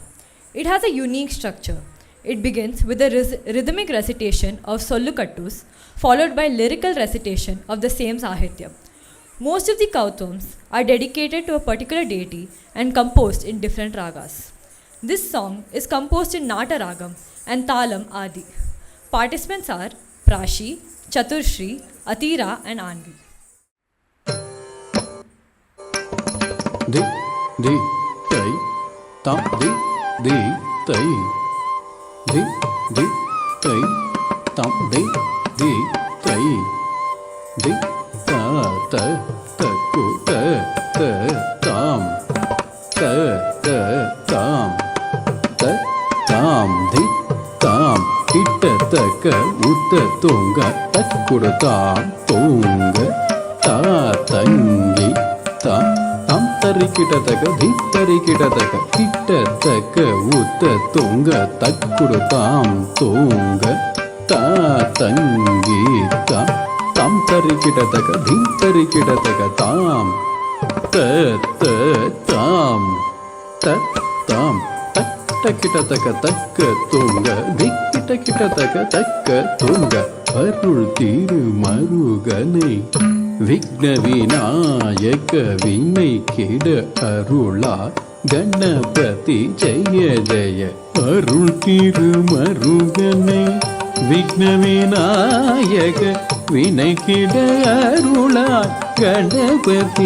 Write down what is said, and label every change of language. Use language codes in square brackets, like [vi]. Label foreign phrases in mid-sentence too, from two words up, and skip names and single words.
[en] It has a unique structure. It begins with a rhythmic recitation of Sollukattus, followed by lyrical recitation of the same Sahityam. Most of the Kautams are dedicated to a particular deity and composed in different ragas. This song is composed in Nata Ragam and Talam Adi. Participants are Prashi, Chaturshri, Atira, and Anvi. Di, di, tay, tam, di, tay. Di, di, tay, tam, di, tay. Di, ta, ku, tam, tam, tam, di, tam. Kitataka, utta, tunga, takkudu, tam, tunga, ta, tangi, ta. Tam tarikitataka, di tarikitataka, kitataka, utta, tunga, takkudu, tam, tunga, ta, tangi, ta. Tam tarikitataka, di tarikitataka, tam, tam, tam, takkitataka, takka, tunga, dikkitakkitataka, takka, tunga, [ta] அருள் திரு மருகனை விக்ன விநாயக வினை கிட அருளா கணபதி ஜெய ஜெய அருள் திரு மருகனை விக்ன விநாயக வினை கிட அருளா கணபதி